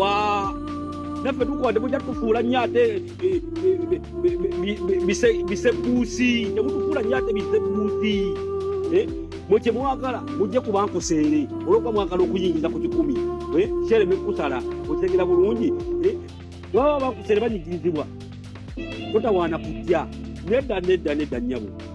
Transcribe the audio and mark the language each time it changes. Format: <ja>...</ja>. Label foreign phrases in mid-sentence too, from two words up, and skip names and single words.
<lg>Wa-, naffe tukuwa temujja tufuula nnyo ate, eh, eh, bi-, bi-, bi-, bi-, bi-, bise-, bisebuusi. Temutufuula nnyo ate bisebuusi. Eh, mwe kye mwagala, mujje ku Bankuseere. Olwokuba mwagala okuyingiza ku kikumi. Eh, kyereme kusala. Okitegera bulungi. Eh, bw'aba Bankuseere banyigirizibwa, totawaana kujja. Nedda, nedda, nedda, nnyabo.</lg>